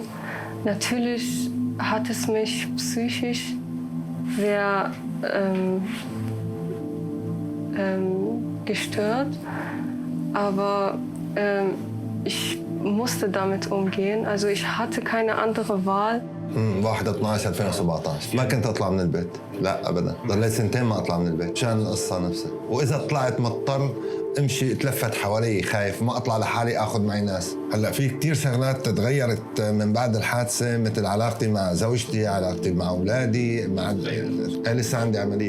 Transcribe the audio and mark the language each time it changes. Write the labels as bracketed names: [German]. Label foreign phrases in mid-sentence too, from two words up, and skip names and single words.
[German] Natürlich hat es mich psychisch sehr gestört, aber ich musste damit umgehen. Also ich hatte keine andere Wahl. [Arabic] 1/12/2017 ما كنت اطلع من البيت، لا ابدا، ضليت سنتين ما اطلع من البيت عشان القصه نفسها، واذا طلعت مضطر امشي اتلفت حوالي خايف ما اطلع لحالي اخذ معي ناس. هلا في كثير شغلات تغيرت من بعد الحادثه، مثل علاقتي مع زوجتي، علاقتي مع اولادي، مع لسه عندي عمليه.